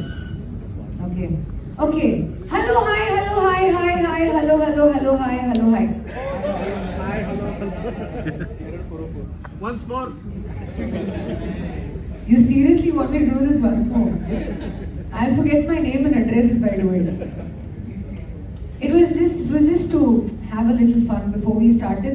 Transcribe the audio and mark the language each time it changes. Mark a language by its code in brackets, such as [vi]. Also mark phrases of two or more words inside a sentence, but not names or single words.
[en] Okay. Hello, hi, hello, hi, hi, hi, hello, hello, hello, hi, hello, hi. Once more. You seriously want me to do this once more? I'll forget my name and address if I do it. It was just to have a little fun before we started.